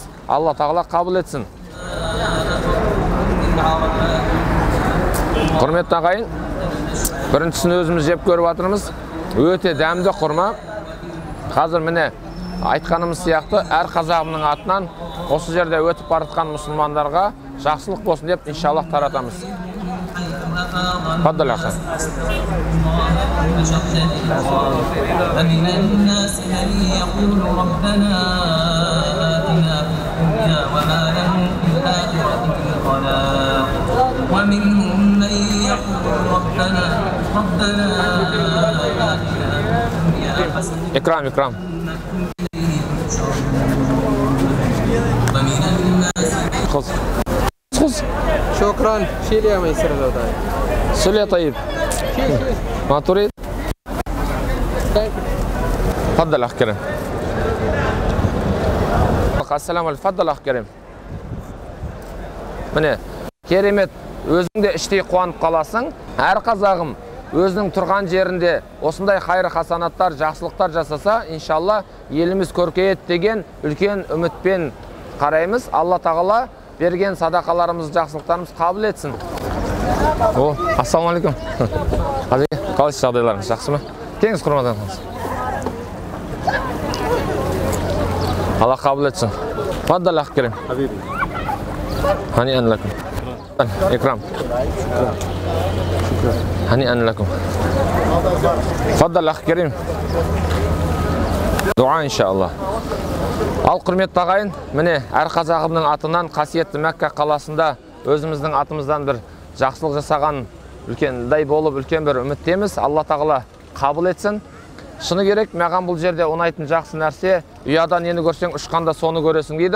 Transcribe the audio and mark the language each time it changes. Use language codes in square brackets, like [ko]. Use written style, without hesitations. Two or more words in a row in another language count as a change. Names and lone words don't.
[kk] Алла тағала қабыл етсін. Құрметті ағайын, біріншісін өзіміз жеп көріп жатырмыз. Өте дәмді құрма. Қазір міне айтқанымыз сияқты әр қазағымның атынан осы жерде өтіп бара жатқан мұсылмандарға жақсылық болсын деп иншалла таратамыз. [ar] تفضل أخا. ومنهم من يقول ربنا إكرام إكرام خذ خذ شكرا شيل يا ميسر لو طيب سل يا طيب ما تريد تفضل أخ كريم السلام عليكم تفضل أخ كريم [kk] міне керемет, өзіңде іштей қуанып қаласың. Әр қазағым өзінің тұрған жерінде осындай хайыр хасанаттар, жақсылықтар жасаса, иншалла еліміз көркейет деген үлкен үмітпен қараймыз. Алла тағала берген садақаларымыз, жақсылықтарымыз қабыл етсін. [ar] السلام عليكم. [kk] Қалайсыз, жағдайларыңыз жақсы ма? Келіңіз құрмадан қалыңыз. Алла қабыл етсін. [ar] تفضل أخ كريم. هنيئا لكم إكرام هنيئا لكم تفضل أخ كريم دعاء إن شاء الله. [kk] Ал құрметті ағайын, міне әр қазағымның атынан қасиетті Мәкка қаласында өзіміздің атымыздан бір жақсылық жасаған үлкендай болып үлкен бір үміттеміз. Алла тағала қабыл етсін. Шыны керек, маған бұл жерде ұнайтын жақсы нәрсе, ұяда нені көрсең, ұшқанда соны көресің дейді.